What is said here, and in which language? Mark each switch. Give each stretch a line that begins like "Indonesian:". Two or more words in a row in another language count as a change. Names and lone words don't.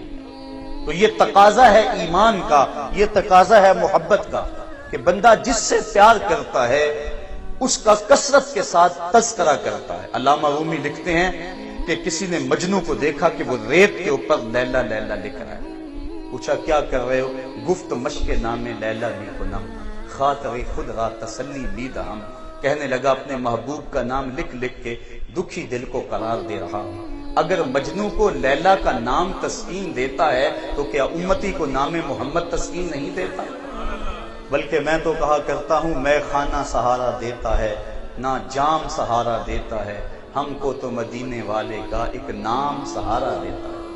Urdu: تو یہ تقاضا ہے ایمان کا، یہ تقاضا ہے محبت کا کہ بندہ جس سے پیار کرتا ہے اس کا کثرت کے ساتھ تذکرہ کرتا ہے۔ علامہ رومی لکھتے ہیں کہ کسی نے مجنو کو دیکھا کہ وہ ریت کے اوپر لیلا لیلا لکھ رہا ہے۔ پوچھا کیا کر رہے ہو؟
Persian: گفت مشق نام لیلا بھی کنم خاطر خود را تسلی بھی دہم،
Urdu: کہنے لگا اپنے محبوب کا نام لکھ لکھ کے دکھی دل کو قرار دے رہا ہوں۔ اگر مجنو کو لیلا کا نام تسکین دیتا ہے تو کیا امتی کو نام محمد تسکین نہیں دیتا؟ بلکہ میں تو کہا کرتا ہوں میں خانہ سہارا دیتا ہے نہ جام سہارا دیتا ہے، ہم کو تو مدینے والے کا ایک نام سہارا دیتا ہے۔